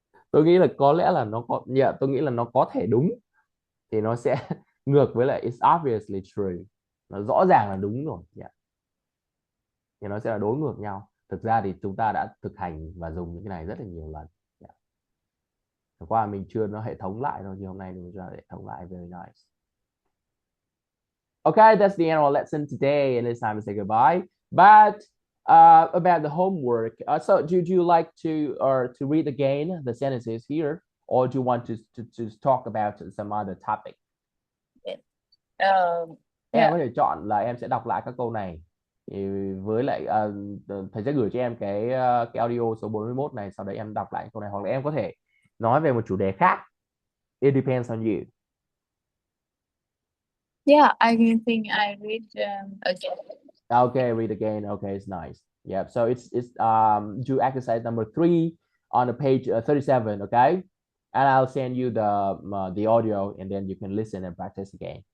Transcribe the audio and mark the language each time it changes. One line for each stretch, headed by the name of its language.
Vietnamese: Tôi nghĩ là có lẽ là nó có, yeah, tôi nghĩ là nó có thể đúng. Thì nó sẽ ngược với lại
English: it's obviously true.
Vietnamese: Nó rõ ràng là đúng rồi. Yeah. Thì nó sẽ là đối ngược nhau. Thực ra thì chúng ta đã thực hành và dùng những cái này rất là nhiều lần. Yeah. Hôm qua mình chưa nó hệ thống lại thôi, thì hôm nay mình ra hệ thống lại.
English: Very nice. Okay, that's the end of our lesson today, and it's time to say goodbye. But about the homework, so do you like to read again the sentences here, or do you want to talk about some other topic?
Vietnamese: Em có thể chọn là em sẽ đọc lại các câu này. Thì với lại thầy sẽ gửi cho em cái audio số 41 này, sau đấy em đọc lại câu này, hoặc là em có thể nói về một chủ đề khác.
English: It depends on you. Yeah, I think I read again. Okay, read again. Okay, it's nice. Yeah, so it's do exercise number 3 on the page 37. Okay, and I'll send you the audio, and then you can listen and practice again.